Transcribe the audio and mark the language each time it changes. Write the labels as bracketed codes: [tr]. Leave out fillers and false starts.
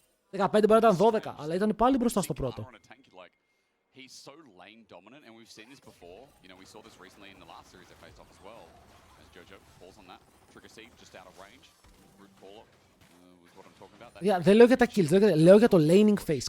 [el] 15 μπορεί να ήταν 12, αλλά ήταν πάλι μπροστά στο πρώτο. [en] He's so lane dominant, and we've seen this before. You know, we saw this recently in the last series they faced off as well. As Jojo falls on that. Trigger seed just out of range. Root call-up was what I'm talking about. [el] Δεν λέω για τα kills, λέω για το laning phase.